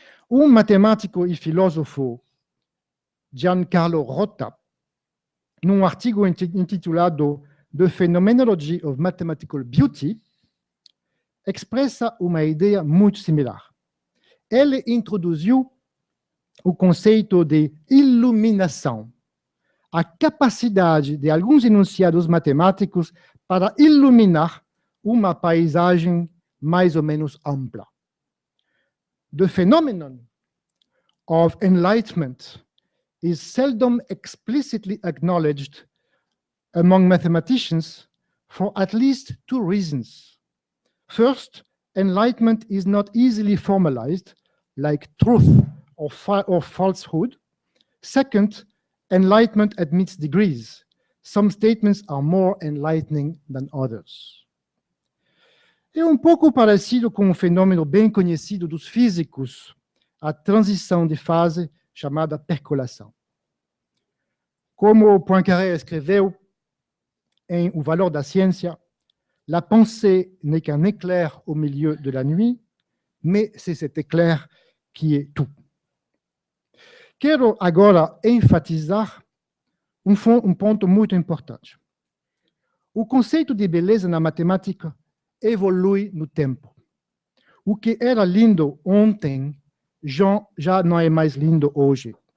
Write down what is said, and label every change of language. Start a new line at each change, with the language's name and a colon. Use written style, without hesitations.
Portuguese: Um matemático e filósofo, Giancarlo Rota, num artigo intitulado The Phenomenology of Mathematical Beauty, expressa uma ideia muito similar. Ele introduziu o conceito de iluminação, a capacidade de alguns enunciados matemáticos para iluminar uma paisagem mais ou menos ampla.
English: The phenomenon of enlightenment is seldom explicitly acknowledged among mathematicians for at least two reasons. First, enlightenment is not easily formalized, like truth or falsehood. Second, enlightenment admits degrees. Some statements are more enlightening than others.
Portuguese: É um pouco parecido com um fenômeno bem conhecido dos físicos, a transição de fase chamada percolação. Como Poincaré escreveu em O Valor da Ciência,
French: la pensée n'est qu'un éclair au milieu de la nuit, mais c'est cet éclair qui est tout.
Portuguese: Quero agora enfatizar um ponto muito importante. O conceito de beleza na matemática evolui no tempo. O que era lindo ontem já não é mais lindo hoje.